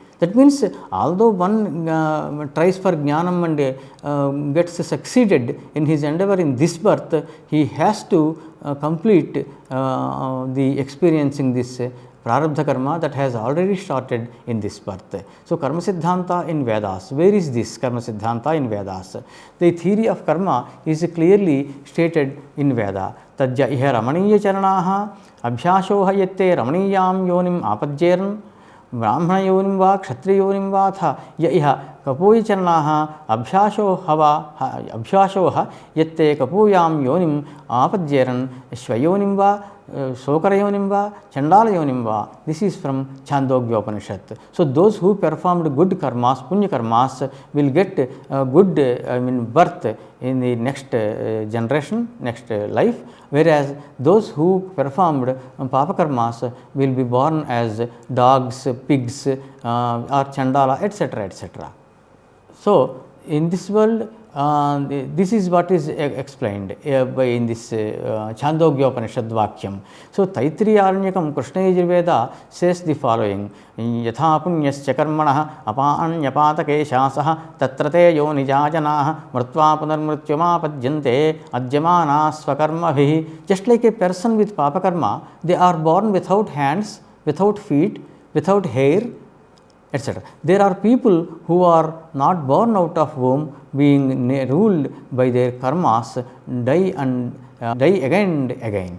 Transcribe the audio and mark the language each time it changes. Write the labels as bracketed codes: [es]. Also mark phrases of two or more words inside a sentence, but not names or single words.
[en] That means, although one tries for jnanam and gets succeeded in his endeavor in this birth, he has to complete the experiencing this [sa] prarabdha karma [en] that has already started in this birth. So, [sa] karma siddhanta [en] in Vedas. Where is this [sa] karma siddhanta [en] in Vedas? The theory of karma is clearly stated in Veda. [sa] Tajya iha ramaniya charanaha abhyashoha yatte ramaniyam yonim apadjeran brahmana yonim va kshatriya yonim va tha ya iha kapoya charanaha abhyashoha yatte kapuyam yonim apadjeran shvayonim va Sokarayonim va, Chandalayonim va. [en] This is from Chandogya Upanishad. So, those who performed good karmas, punya karmas, will get good birth in the next generation, next life, whereas those who performed papa karmas will be born as dogs, pigs or Chandala, etc., etc. So, in this world, this is what is explained in this Chandogya Upanishad Vakyam. So, Taittiriya Aranyakam Krishna Yajurveda says the following: [sa] Yatha punyasya karmanah apanyapatake shasaha tatrate yonijajanaha mrtva punarmrityumapadyante adyamana swakarmabhihi. [en] Just like a person with papa karma, they are born without hands, without feet, without hair, etc. There are people who are not born out of womb, being ruled by their karmas, die again and again.